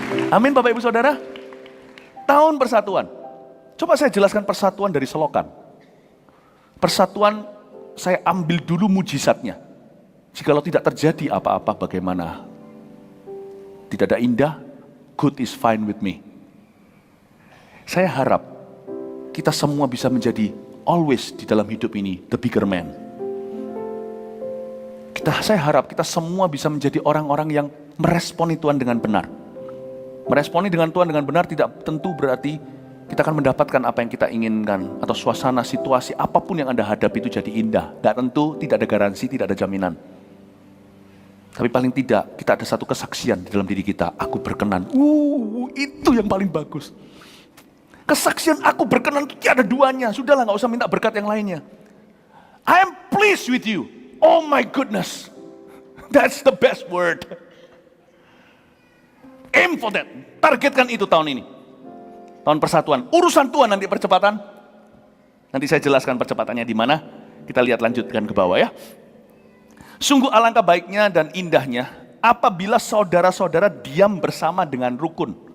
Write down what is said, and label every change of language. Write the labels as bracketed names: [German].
[Indonesian] Amin Bapak Ibu Saudara. Tahun persatuan. Coba saya jelaskan persatuan dari selokan. Persatuan saya ambil dulu mujizatnya. Jikalau tidak terjadi apa-apa, bagaimana? Tidak ada indah, [English] good is fine with me. [Indonesian] Saya harap kita semua bisa menjadi [English] always [Indonesian] di dalam hidup ini [English] the bigger man. [Indonesian] Saya harap kita semua bisa menjadi orang-orang yang meresponi Tuhan dengan benar. Meresponi dengan Tuhan dengan benar tidak tentu berarti kita akan mendapatkan apa yang kita inginkan, atau suasana, situasi, apapun yang Anda hadapi itu jadi indah. Gak tentu, tidak ada garansi, tidak ada jaminan. Tapi paling tidak kita ada satu kesaksian di dalam diri kita, aku berkenan. Itu yang paling bagus. Kesaksian aku berkenan itu tiada duanya. Sudahlah, gak usah minta berkat yang lainnya. [English] I am pleased with you. Oh my goodness, that's the best word. Aim for that, [Indonesian] targetkan itu tahun ini. Tahun persatuan, urusan Tuhan nanti percepatan. Nanti saya jelaskan percepatannya di mana. Kita lihat lanjutkan ke bawah ya. Sungguh alangkah baiknya dan indahnya apabila saudara-saudara diam bersama dengan rukun.